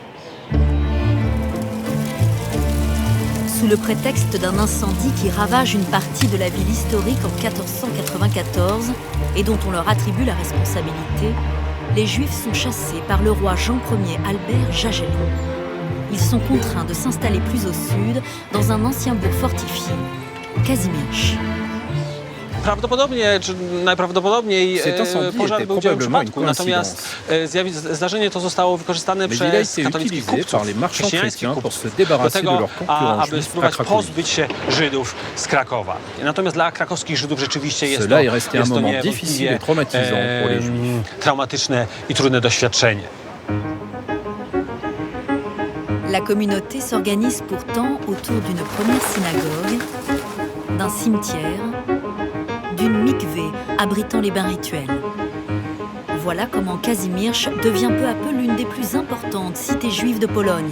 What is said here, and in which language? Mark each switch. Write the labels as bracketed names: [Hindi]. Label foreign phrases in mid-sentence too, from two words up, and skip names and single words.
[French] Sous le prétexte d'un incendie qui ravage une partie de la ville historique en 1494 et dont on leur attribue la responsabilité, les Juifs sont chassés par le roi Jean Ier Albert Jagellon. Ils sont contraints de s'installer plus au sud, dans un ancien bourg fortifié, Kazimierz. [Polish] Prawdopodobnie, czy najprawdopodobniej pożar był dziełem przypadku, natomiast zdarzenie to zostało wykorzystane przez katolickich kupców, chrześcijańskich kupców do tego, aby spróbować pozbyć się Żydów z Krakowa. Natomiast dla krakowskich Żydów rzeczywiście jest to niewątpliwie traumatyczne i trudne doświadczenie. [French] La communauté s'organise pourtant autour d'une première synagogue, d'un cimetière, d'une mikvé abritant les bains rituels. voilà comment Kazimierz devient peu à peu l'une des plus importantes cités juives de Pologne.